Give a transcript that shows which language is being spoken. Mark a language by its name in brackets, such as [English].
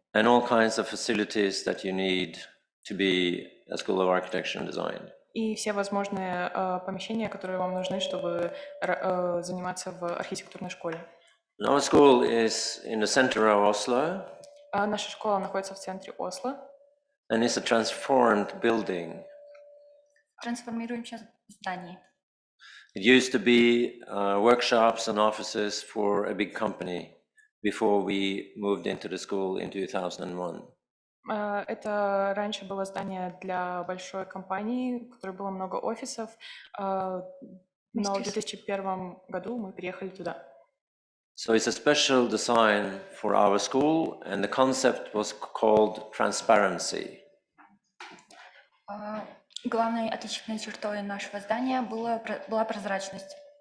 [English] and all kinds of facilities that you need to be a School of Architecture and Design. [Russian] И все возможные помещения, которые вам нужны, чтобы заниматься в архитектурной школе. [English] Our school is in the center of Oslo, [Russian] Наша школа находится в центре Осло. [English] and it's a transformed building. [Russian] Трансформируем сейчас здание. [English] It used to be workshops and offices for a big company before we moved into the school in 2001. [Russian] Это раньше было здание для большой компании, в которой было много офисов, но в 2001 году мы переехали туда. [English] So it's a special design for our school, and the concept was called transparency. [Russian] Главной отличительной чертой нашего здания была прозрачность.